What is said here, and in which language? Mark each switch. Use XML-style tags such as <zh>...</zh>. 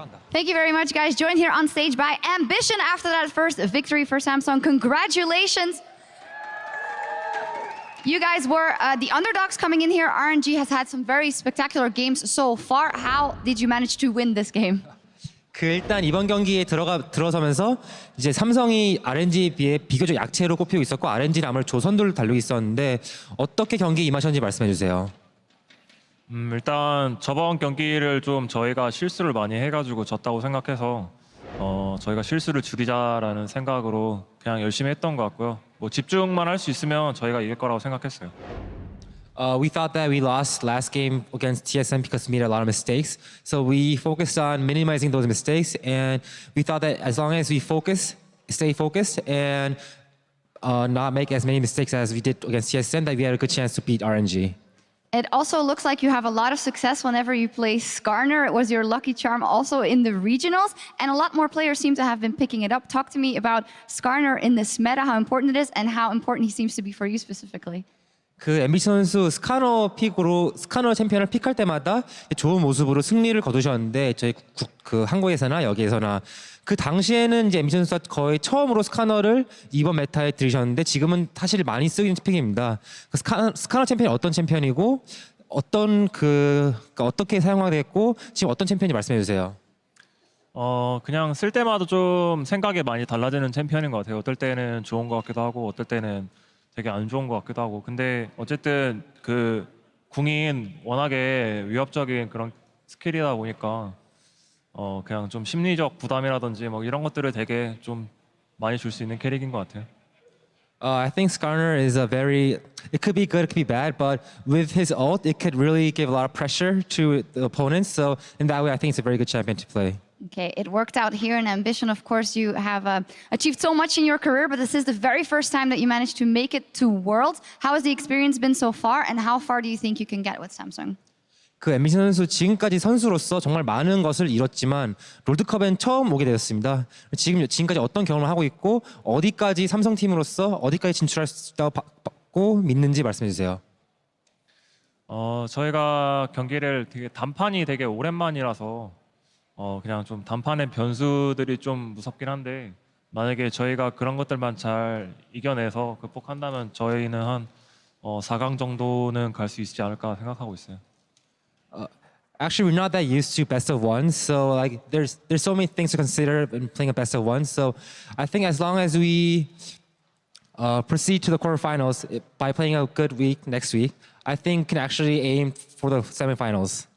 <en>Thank you very much, guys. Joined here on stage by Ambition after that first victory for Samsung. Congratulations. You guys were the underdogs coming in here. RNG has had some very spectacular games so far. How did you manage to win this game?</en> <ko>일단 이번 경기에 들어서면서 이제 삼성이 RNG에 비해 비교적 약체로 꼽히고 있었고 RNG는 아무래도 조선도를 달리고 있었는데 어떻게 경기에 임하셨는지 말씀해 주세요. 일단 저번 경기를 좀 저희가 실수를 많이 해가지고 졌다고 생각해서 저희가 실수를 줄이자라는 생각으로 그냥 열심히 했던 것 같고요. 뭐 집중만 할 수 있으면 저희가 이길 거라고 생각했어요.</ko> <en>We thought that we lost last game against TSM because we made a lot of mistakes. So we focused on minimizing those mistakes, and we thought that as long as we stay focused, and not make as many mistakes as we did against TSM, that we had a good chance to beat RNG. It also looks like you have a lot of success whenever you play Skarner. It was your lucky charm also in the regionals, and a lot more players seem to have been picking it up. Talk to me about Skarner in this meta, how important it is, and how important he seems to be for you specifically.</en> <ko>그 앰비션 선수 스카너 챔피언을 픽할 때마다 좋은 모습으로 승리를 거두셨는데 저희 그 한국에서나 여기에서나 그 당시에는 이제 앰비션 선수가 거의 처음으로 스카너를 이번 메타에 들이셨는데 지금은 사실 많이 쓰이는 픽입니다. 그 스카너 챔피언이 어떤 챔피언이고 어떻게 사용하게 됐고 지금 어떤 챔피언인지 말씀해 주세요. 그냥 쓸 때마다 좀 생각이 많이 달라지는 챔피언인 것 같아요. 어떨 때는 좋은 것 같기도 하고 어떨 때는 되게 안 좋은 것 같기도 하고. 근데 어쨌든 그 궁인 워낙에 위협적인 그런 스킬이다 보니까 그냥 좀 심리적 부담이라든지 뭐 이런 것들을 되게 좀 많이 줄 수 있는 캐릭인 것 같아요.</ko> <en>I think Skarner is it could be good, it could be bad, but with his ult, it could really give a lot of pressure to the opponents. So in that way, I think it's a very good champion to play. Okay, it worked out here in Ambition. Of course, you have achieved so much in your career, but this is the very first time that you managed to make it to Worlds. How has the experience been so far, and how far do you think you can get with Samsung?</en> <ko>그 앰비션 선수 지금까지 선수로서 정말 많은 것을 이뤘지만 롤드컵엔 처음 오게 되었습니다. 지금까지 어떤 경험을 하고 있고 어디까지 삼성팀으로서 어디까지 진출할 수 있다고 믿는지 말씀해 주세요. 저희가 경기를 단판이 되게 오랜만이라서 그냥 좀 단판의 변수들이 좀 무섭긴 한데 만약에 저희가 그런 것들만 잘 이겨내서 극복한다면 저희는 한 4강 정도는 갈 수 있지 않을까 생각하고 있어요.</ko> <en>Actually, we're not that used to best of one, so like there's so many things to consider in playing a best of one. So I think as long as we proceed to the quarterfinals by playing a good week next week, I think can actually aim for the semifinals.</en>